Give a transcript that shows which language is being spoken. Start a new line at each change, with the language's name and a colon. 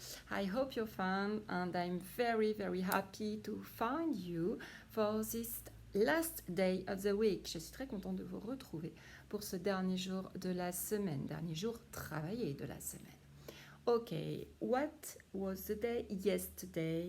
English: I hope you're fine and I'm very very happy to find you for this last day of the week.
French: Je suis très contente de vous retrouver pour ce dernier jour de la semaine, dernier jour travaillé de la semaine.
English: Okay, what was the day yesterday?